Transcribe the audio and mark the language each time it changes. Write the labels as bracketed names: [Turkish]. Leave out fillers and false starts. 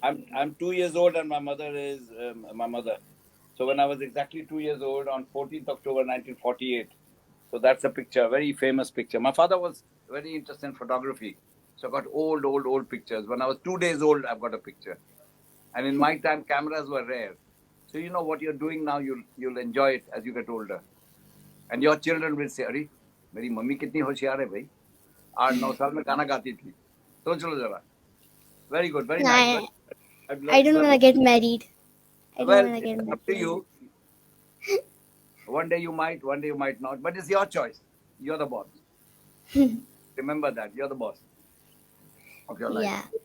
[English] I'm 2 years old and my mother is my mother. So when I was exactly 2 years old on 14th October 1948. So that's a picture, very famous picture. My father was very interested in photography. So I got old pictures. When I was 2 days old, I've got a picture. And in my time, cameras were rare. So you know what you're doing now, you'll enjoy it as you get older. And your children will say, [Hindi] अरे मेरी mummy कितनी होशियार है भाई, 8-9 साल में गाना गाती थी. सोच लो जरा. [English] Very good, very nice. I don't want to get married. I don't Well, want to get it's married. up to you. One day you might not, but it's your choice. You're the boss. Remember that. You're the boss of your life. Yeah.